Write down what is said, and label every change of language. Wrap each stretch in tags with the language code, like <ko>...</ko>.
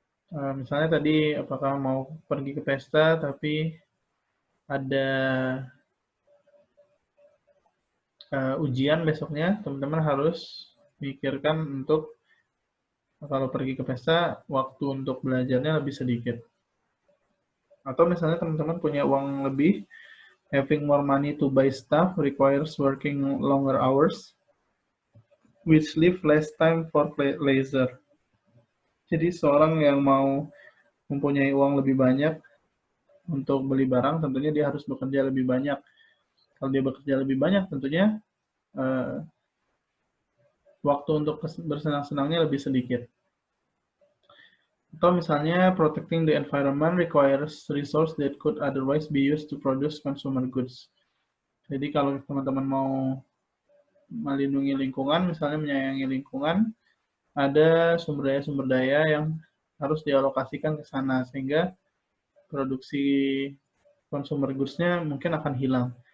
<id>Misalnya tadi, apakah mau pergi ke pesta tapi ada ujian besoknya, teman-teman harus mikirkan untuk kalau pergi ke pesta, waktu untuk belajarnya lebih sedikit. Atau misalnya teman-teman punya uang lebih,</id> <en>having more money to buy stuff requires working longer hours, which leave less time for leisure.</en> <id>Jadi seorang yang mau mempunyai uang lebih banyak untuk beli barang, tentunya dia harus bekerja lebih banyak. Kalau dia bekerja lebih banyak, tentunya waktu untuk bersenang-senangnya lebih sedikit. Atau misalnya,</id> <en>protecting the environment requires resource that could otherwise be used to produce consumer goods.</en> <id>Jadi kalau teman-teman mau melindungi lingkungan, misalnya menyayangi lingkungan, ada sumber daya yang harus dialokasikan ke sana, sehingga produksi consumer goods-nya mungkin akan hilang.</id>